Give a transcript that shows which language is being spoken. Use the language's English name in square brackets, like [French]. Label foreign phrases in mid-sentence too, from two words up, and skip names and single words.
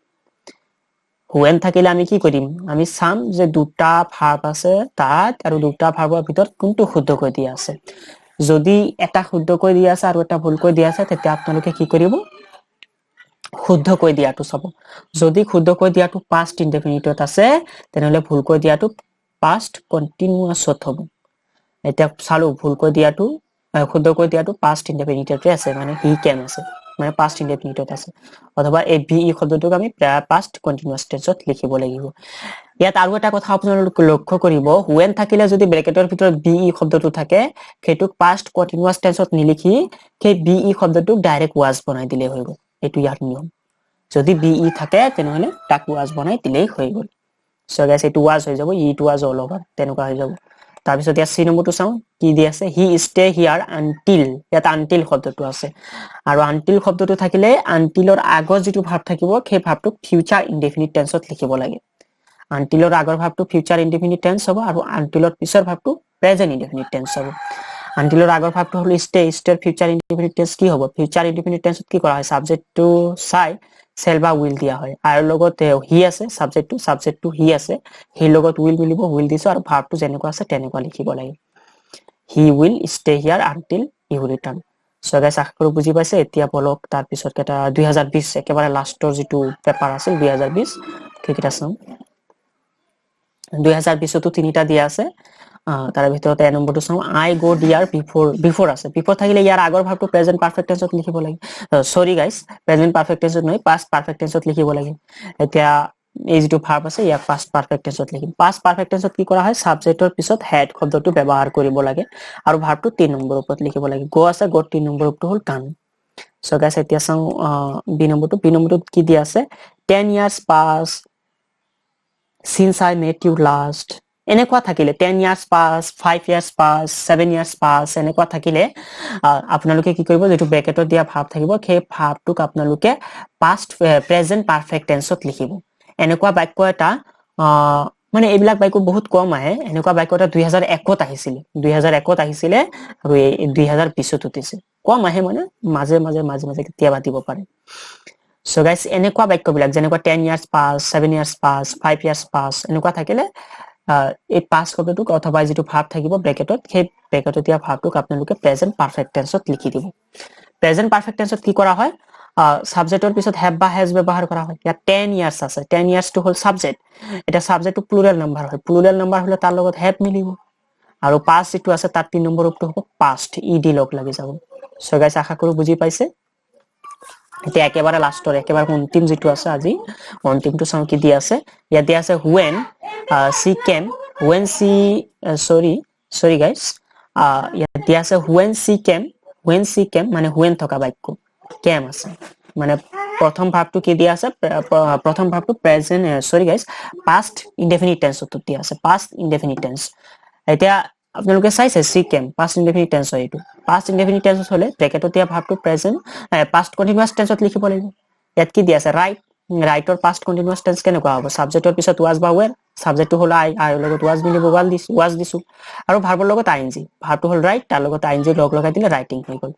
[Assamese] হুৱেন থাকিলে আমি কি কৰিম আমি চাম যে দুটা ভার্ব আছে তাত আৰু দুটা ভাৰ্বৰ ভিতৰত কোনটো শুদ্ধকৈ দিয়া আছে যদি এটা শুদ্ধকৈ দিয়া আছে আৰু এটা ভুলকৈ দিয়া আছে তেতিয়া আপোনালোকে কি কৰিব শুদ্ধকৈ দিয়াটো চাব যদি শুদ্ধকৈ দিয়াটো [English] past indefinite [Assamese] আছে তেনেহলে ভুলকৈ দিয়াটো [English] past continuous [Assamese] হ'ব এটা চালো ভুলকৈ দিয়াটো শুদ্ধকৈ দিয়াটো [English] past indefinite [Assamese] আছে মানে [English] he can [Assamese] আছে মানে [English] past indefinite [Assamese] আছে অথবা এই be শব্দটোক আমি [English] past continuous tense [Assamese] লিখিব লাগিব ইয়াত আৰু এটা কথা আপোনালোকে লক্ষ্য কৰিব when থাকিলে যদি ব্ৰেকেটৰ ভিতৰত be শব্দটো থাকে হেতুক [English] past continuous tense [Assamese] নিলিখি সেই be শব্দটোক ডাইৰেক্ট was বনাই দিলে হৈ গল এটো ইয়াৰ নিয়ম যদি be থাকে তেনেহলে তাক was বনাই দিলেই হৈ গল [English] so guys [Assamese] এটো was হৈ যাব ইটো [English] was all over [Assamese] তেনেকুৱা হৈ যাব তাৰ পিছত ইয়া সি নম্বৰটো চাও কি দি আছে হি [English] stay here until [Assamese] ইয়াত until শব্দটো আছে আৰু until শব্দটো থাকিলে untilৰ আগৰ যেটো ভার্ব থাকিব সেই ভার্বটো [English] future indefinite tenseত [Assamese] লিখিব লাগে untilৰ আগৰ ভার্বটো [English] future indefinite tense [Assamese] হ'ব আৰু untilৰ পিছৰ ভার্বটো [English] present indefinite tense [Assamese] হ'ব untilৰ আগৰ ভার্বটো হল [English] stay stay future indefinite tense [Assamese] কি হ'ব [English] future indefinite tenseত [Assamese] কি কৰা হয় সাবজেক্টটো চাই সেল বা উইল দিয়া হয় আৰু লগতে হি আছে সাবজেক্টটো হি আছে হি লগত উইল মিলিব উইল দিছো আৰু ভার্বটো যেনেকুৱা আছে তেনেকুৱা লিখিব লাগে [English] he will stay here until he will return so guys [Assamese] আশা কৰো বুজি পাইছে এতিয়া বলক তাৰ পিছত কেটা 2020 একেবাৰে লাষ্টৰ যেটো পেপাৰ আছিল 2020 কেটা চাও 2020 তো তিনিটা দিয়া আছে তার ভিতৰতে এ নম্বৰটো চাও [English] I go dear before [Assamese] আছে বিফোর থাকিলে ইয়াৰ আগৰ ভাবটো [English] present perfect [Assamese] টেন্সত লিখিব লাগে [English] sorry guys present perfect tenseত [Assamese] নহয় [English] past perfect tenseত [Assamese] লিখিব লাগে এতিয়া এই যেটো ভার্ব আছে ইয়াক [English] past perfect tenseত [Assamese] লিখিম [English] past perfect tenseত [Assamese] কি কৰা হয় সাবজেক্টৰ পিছত হেড শব্দটো ব্যৱহাৰ কৰিব লাগে আৰু ভার্বটো 3 নম্বৰ ওপৰত লিখিব লাগে গো আছে গো 3 নম্বৰ ওপৰটো হল কাম [English] so guys [Assamese] এতিয়া চাও বি নম্বৰটো কি দিয়া আছে [English] 10 years pass since I met you last [Assamese] এনেকুৱা থাকিলে [English] 10 years pass 5 years pass 7 years pass [Assamese] এনেকুৱা থাকিলে আপোনালোকে কি কৰিব যেটো ব্ৰেকেটত দিয়া ভাব থাকিব সেই ভাবটোক আপোনালোকে [English] past present perfect tenseত [Assamese] লিখিব এনেকুৱা বাক্য এটা মানে এইবিলাক বাক্য বহুত কম আহে এনেকুৱা বাক্য এটা 2001 ত আহিছিল আৰু 2020 ত উঠিছে কম আহে মানে মাজে মাজে কেতিয়াবা দিব পাৰে [English] so guys [Assamese] এনেকুৱা বাক্যবিলাক যেনেকুৱা [English] 10 years pass 7 years pass 5 years pass [Assamese] এনেকুৱা থাকিলে এই পাস শব্দটোক অথবা যেটো ভাব থাকিব ব্ৰেকেটত সেই ব্ৰেকেটত দিয়া ভাবটোক আপোনালোকে [English] present perfect tenseত [Assamese] লিখি দিব [English] present perfect tenseত [Assamese] কি কৰা হয় সাবজেক্টৰ পিছত হ্যাভ বা হ্যাজ ব্যৱহাৰ কৰা হয় ইয়া [English] 10 years [Assamese] আছে [English] 10 years [Assamese] টো হল সাবজেক্ট এটা সাবজেক্টটো [English] plural number [Assamese] হয় [English] plural number [Assamese] হলে তাৰ লগত হ্যাভ মিলিব আৰু পাস্ট যেটো আছে তাত 3 নম্বৰ ৰূপটো হ'ব [English] past ed [Assamese] লগ লাগি যাব [English] so guys [Assamese] আশা কৰো বুজি পাইছে এতিয়া একেবাৰে লাষ্টৰ একেবাৰে অন্তিম যেটো আছে আজি অন্তিমটো চাও কি দিয়া আছে ইয়া দিয়া আছে [English] when she came when she sorry guys [Assamese] ইয়া দিয়া আছে [English] when she came [Assamese] মানে when থকা বাক্য came আছে মানে প্ৰথম ভাবটো কি দিয়া আছে প্ৰথম ভাবটো প্ৰেজেন্ট [English] sorry guys past indefinite tense [Assamese] ত দিয়া আছে [English] past indefinite tense [Assamese] এতিয়া আপোনালোকে চাইছে [English] she came past indefinite tense [Assamese] হয় এটো [English] past indefinite tense [Assamese] হলে ব্ৰেকেটত দিয়া ভাবটো প্ৰেজেন্ট [English] past continuous tense [Assamese] ত লিখিব লাগিব ইয়াত কি দিয়া আছে ৰাইটৰ [English] past continuous tense [Assamese] কেনেকুৱা হ'ব সাবজেক্টৰ পিছত was বা were সাবজেক্টটো হল আই, আইৰ লগত ৱাজ মিলিব, ৱাজ দিছো, আৰু ভাৰ্বৰ লগত আইএনজি, ভাৰ্বটো হল ৰাইট, তাৰ লগত আইএনজি লগ লগাই দিলে ৰাইটিং হৈ গ'ল।